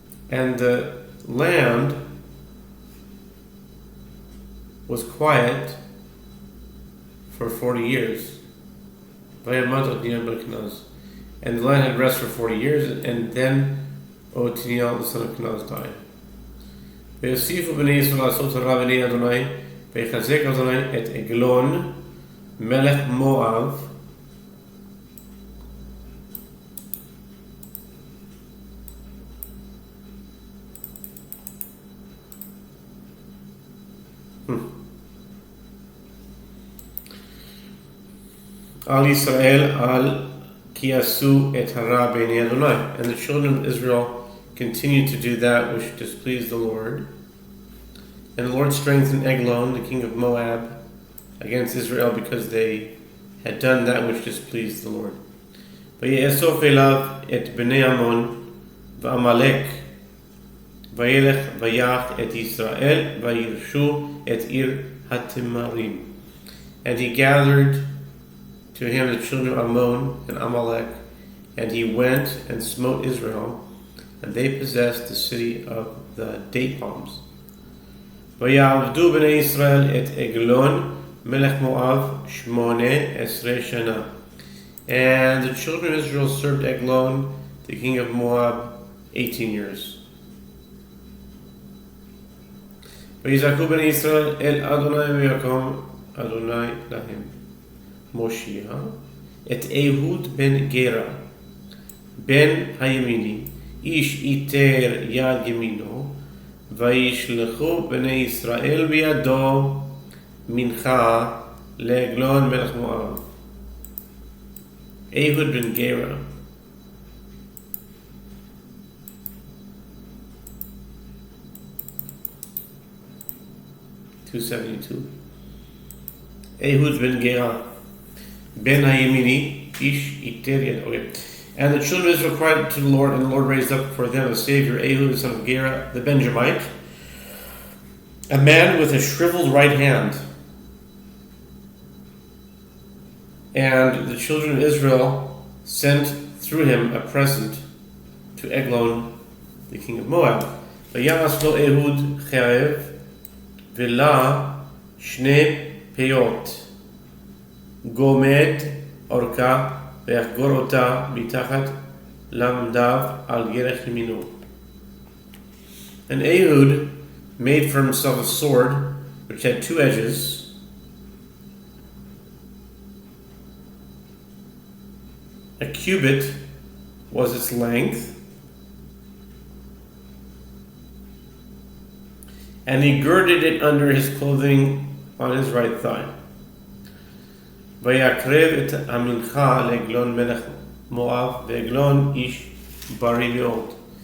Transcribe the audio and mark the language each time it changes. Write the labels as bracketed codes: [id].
[en] And the land was quiet for 40 years. [he] Vayamat Otiniel ben Kenaz. [en] And the land had rest for 40 years, and then Otiniel, the son of Kenaz, died. [he] ויוסיפו בני ישראל לעשות הרע בעיני אדוני, ויחזק אדוני את עגלון מלך מואב על ישראל על כי עשו את הרע בעיני אדוני. [en] And the children of Israel continued to do that which displeased the Lord. And the Lord strengthened Eglon, the king of Moab, against Israel because they had done that which displeased the Lord. [he] ויאסוף אליו את בני עמון ועמלק וילך ויח את ישראל וירשו את עיר התמרים. [en] And he gathered to him the children of Ammon and Amalek, and he went and smote Israel, and they possessed the city of the date palms. [he] ויעבדו בני ישראל את עגלון מלך מואב 18 שנה. [en] And the children of Israel served Eglon, the king of Moab, 18 years. [he] ויזעקו בני ישראל אל אדוני ויקום אדוני להם מושיע את אהוד בן גרה בן הימיני איש איתר יד ימינו וישלחו בני ישראל בידו מנחה לעגלון מלך מואב. Ehud ben Gera. (272). Ehud ben Gera ben Hayemini ish iteria. Okay. [en] And the children of Israel cried to the Lord, and the Lord raised up for them a savior, Ehud the son of Gera, the Benjamite, a man with a shriveled right hand. And the children of Israel sent through him a present to Eglon, the king of Moab. [he] ויעש לו אהוד חרב ולה שני פיות גומד אורכה ויחגור אותה מתחת למדיו על ירך ימינו. [en] And Ehud made for himself a sword which had two edges. A cubit was its length, and he girded it under his clothing on his right thigh. [he] ויקרב את המנחה לעגלון מלך מואב, ועגלון איש בריא מאוד.